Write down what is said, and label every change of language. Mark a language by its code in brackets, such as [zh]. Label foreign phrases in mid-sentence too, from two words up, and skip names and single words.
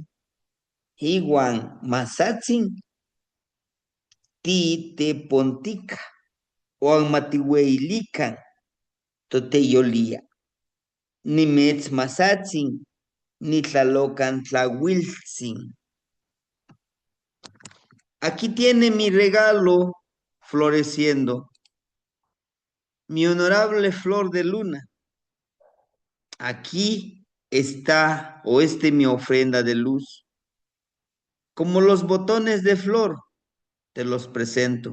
[nah] Iguan masatzin titepontica oan matihueilican toteyolia. Nimetz masatzin nitlalocan tlahuiltzin. [es] Aquí tiene mi regalo floreciendo, mi honorable flor de luna. Aquí está, o mi ofrenda de luz. Como los botones de flor, te los presento.